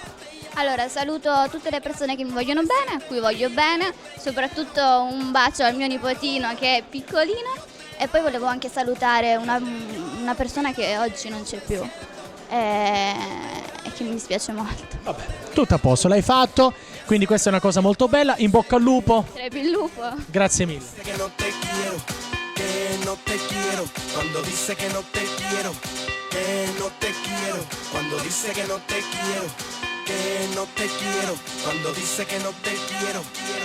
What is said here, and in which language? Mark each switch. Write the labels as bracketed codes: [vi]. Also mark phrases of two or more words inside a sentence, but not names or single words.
[it] Allora, saluto tutte le persone che mi vogliono bene, a cui voglio bene, soprattutto un bacio al mio nipotino che è piccolino e poi volevo anche salutare una persona che oggi non c'è più e che mi dispiace molto. Vabbè, tutto a posto, l'hai fatto, quindi questa è una cosa molto bella, in bocca al lupo. Sarebbe il lupo. Grazie mille. [es] Que no te quiero, que no te quiero, cuando dice que no te quiero, que no te quiero, cuando dice que no te quiero, que no te quiero, cuando dice que no te quiero.